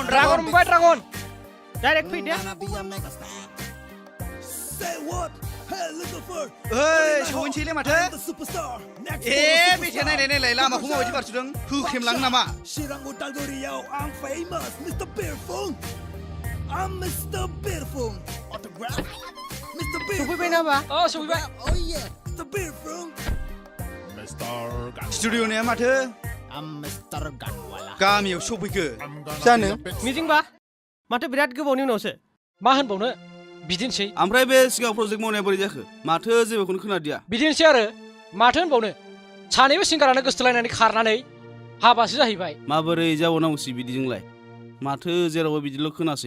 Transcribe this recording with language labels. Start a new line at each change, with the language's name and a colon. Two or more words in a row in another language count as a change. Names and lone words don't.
Bodo: मोनबाय ड्रागन डाइरेक्ट फै दे ओइ सहैनोसैलै माथो ए मेथाइ नायलाय लामाखौ माबायदि बारसुदों होख्रेमलाङो नामा चिरां उदालगुरियाव आं फेमास मिस्टार बिरफुं
English: I'm Mr. Birfung. Autograph. Mr. Birfung.
Bodo: सफैबाय नामा? सफैबाय.
English: Oh yeah. Mr. Birfung.
Bodo: स्टुडिअ'निया माथो?
English: I'm Mr. Ganwala.
Bodo: गामियाव सफैखो. जानो? मिटिंबा? माथो बिराद गोबावनि उनावसो. मा होनबावनो? बिदिनोसै. ओमफ्राय बे सिगां प्रजेक्ट मावनाया बोरै जाखो? माथो जेबोखौनो खोनादिया. बिदिनोसै आरो माथो होनबावनो? सानैबो सिंगारानो गोसथोलायनानै खारनानै हाबासो जाहैबाय. माबोरै जाबावनांगौसै बिदिजोंलाय? माथो जेरावबो बिदिल' खोनासै.